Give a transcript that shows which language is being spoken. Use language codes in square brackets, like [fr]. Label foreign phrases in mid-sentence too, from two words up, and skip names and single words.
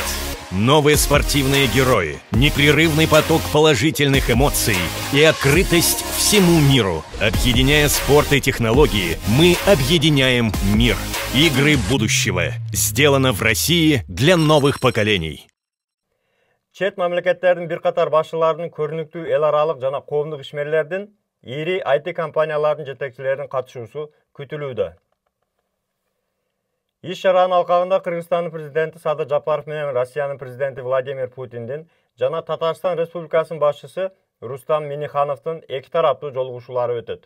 [ru] Новые спортивные герои, непрерывный поток положительных эмоций и открытость всему миру. Объединяя спорт и технологии, мы объединяем мир. Игры будущего. Сделано в России для новых поколений. [ky] Чет мамлекеттердин бир катар башчыларынын көрүнүктүү эл аралык жана коомдук ишмерлердин, ири IT компаниялардын жетекчилеринин катышуусу күтүлүүдө. Иш-чаранын алкагында Кыргызстандын президенти Садыр Жапаров менен Россиянын президенти Владимир Путиндин жана Татарстан Республикасынын башчысы Рустам Миннихановдун эки тараптуу жолугушуулары өтөт.